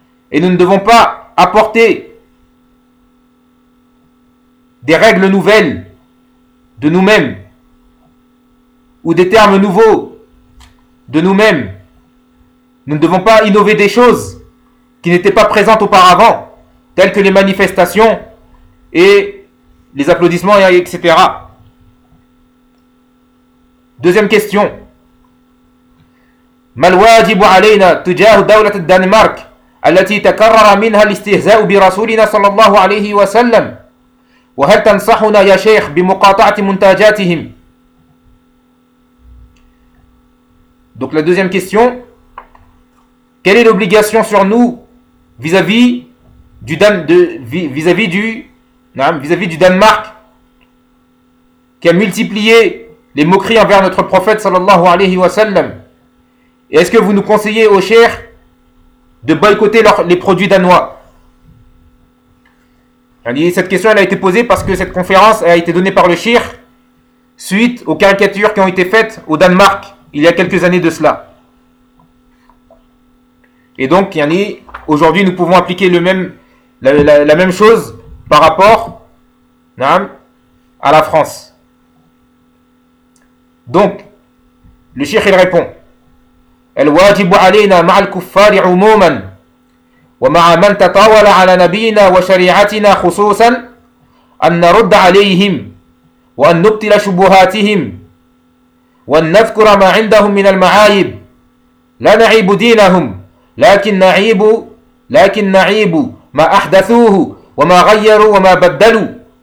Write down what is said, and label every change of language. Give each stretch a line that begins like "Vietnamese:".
French: Et nous ne devons pas apporter des règles nouvelles de nous-mêmes ou des termes nouveaux de nous-mêmes. Nous ne devons pas innover des choses qui n'étaient pas présentes auparavant, telles que les manifestations et les applaudissements, etc. Deuxième question.
Arabic: Malwajib alayna tujah dawlat al-Danemark التي تكرر منها الاستهزاء برسولنا صلى الله عليه وسلم وهل تنصحنا يا شيخ بمقاطعة منتجاتهم.
French: Donc la deuxième question: quelle est l'obligation sur nous vis-à-vis du Danemark qui a multiplié les moqueries envers notre prophète
Arabic: صلى الله عليه وسلم?
French: Et est-ce que vous nous conseillez au cheikh de boycotter les produits danois? Cette question elle a été posée parce que cette conférence a été donnée par le Shir suite aux caricatures qui ont été faites au Danemark il y a quelques années de cela. Et donc, aujourd'hui, nous pouvons appliquer la même chose par rapport à la France. Donc, le Shir, il répond:
Arabic: الواجب علينا مع الكفار عموما ومع من تطاول على نبينا وشريعتنا خصوصا أن نرد عليهم وأن نبطل شبهاتهم وأن نذكر ما عندهم من المعايب لا نعيب دينهم لكن نعيب ما أحدثوه وما غيروا وما بدلوا.